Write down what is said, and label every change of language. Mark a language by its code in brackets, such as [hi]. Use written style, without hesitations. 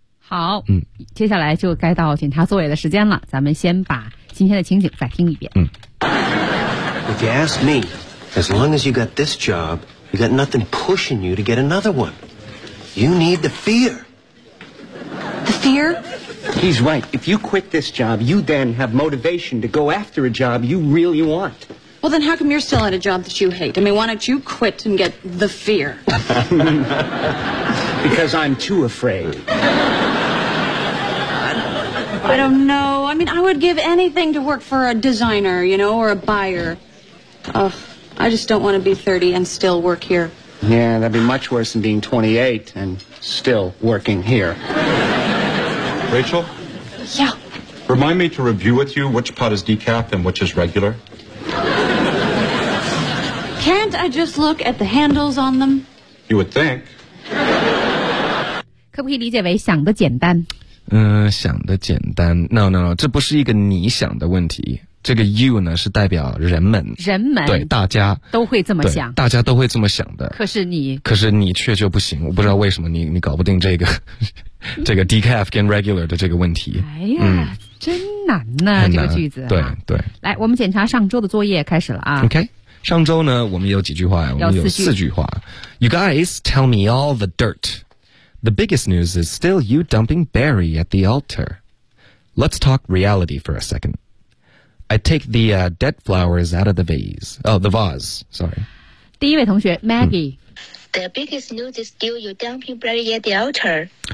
[zh] 好、嗯、接下来就该到检查座位的时间了，咱们先把今天的情景再听一遍。嗯。 [en] If you ask me, as long as you got this job, you got nothing pushing you to get another one. You need the fear. Fear? He's right. If you quit this job, you then have motivation to go after a job you really want. Well, then how come you're still at a job that you hate? I mean, why don't you quit and get the fear? Because I'm too afraid. I don't know. I mean, I would give anything to work for a designer, you know, or a buyer. Ugh, I just don't want to be 30 and still work here. Yeah, that'd be much worse than being 28 and still working here. Rachel? Yeah? Remind me to review with you which pot is decaf and which is regular. Can't I just look at the handles on them? You would think. [zh] 可不可以理解为想的简单？想的简单。 [en] No, no, no, [zh] 这不是一个你想的问题。这个 you 呢是代表人们，人们对大家都会这么想，大家都会这么想的。可是你却就不行，我不知道为什么你搞不定这个decaf 跟 regular 的这个问题。哎呀，真难呐，这个句子。对对，来，我们检查上周的作业开始了啊。 OK， 上周呢，我们有几句话，我们有四句话。 [en] You guys tell me all the dirt. The biggest news is still you dumping Barry at the altar. Let's talk reality for a second. I take the dead flowers out of the vase. Oh, the vase. Sorry. [zh] 第一位同学 Maggie.、 [en] The biggest news is still you dumping Barry at the altar.